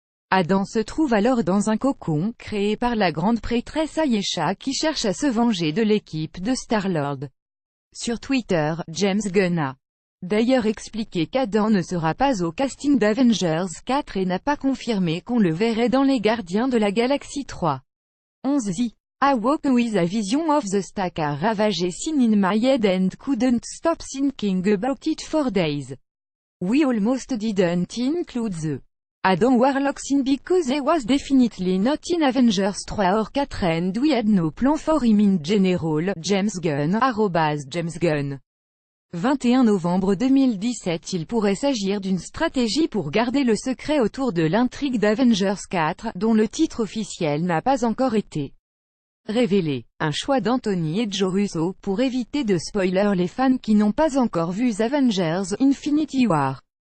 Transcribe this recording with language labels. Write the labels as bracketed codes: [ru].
[fr] Adam se trouve alors dans un cocon, créé par la grande prêtresse Ayesha qui cherche à se venger de l'équipe de Star-Lord. Sur Twitter, James Gunn a d'ailleurs expliqué qu'Adam ne sera pas au casting d'Avengers 4 et n'a pas confirmé qu'on le verrait dans les Gardiens de la Galaxie 3. [en] 11 I woke with a vision of the stack a ravaged scene in my head and couldn't stop thinking about it for days. We almost didn't include the Adam Warlock scene because he was definitely not in Avengers 3 or 4 and we had no plan for him in general. [fr] James Gunn, James Gunn. 21 novembre 2017. Il pourrait s'agir d'une stratégie pour garder le secret autour de l'intrigue d'Avengers 4, dont le titre officiel n'a pas encore été révélé. Un choix d'Anthony et Joe Russo pour éviter de spoiler les fans qui n'ont pas encore vu Avengers Infinity War.